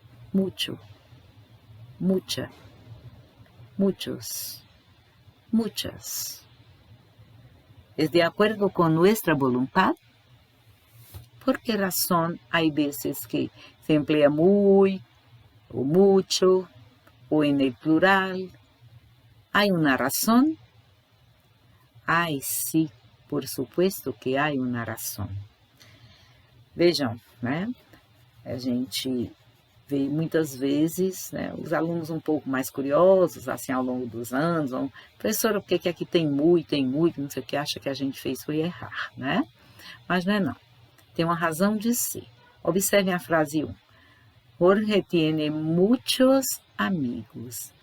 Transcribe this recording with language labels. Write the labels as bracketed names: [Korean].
[Spanish] Mucho, mucha, muchos, muchas. ¿Es de acuerdo con nuestra voluntad? ¿Por qué razón hay veces que se emplea muy, o mucho, o en el plural? ¿Hay una razón? [Portuguese] Ai, sim, [Spanish] por supuesto [Portuguese] que há uma razão. Vejam, né? A gente vê muitas vezes, né, os alunos um pouco mais curiosos, assim, ao longo dos anos, vão, professora, por que aqui tem muito, não sei o que, acha que a gente fez foi errar, né? Mas não é não. Tem uma razão de ser. Observem a frase 1. [Spanish] Jorge tiene muchos amigos.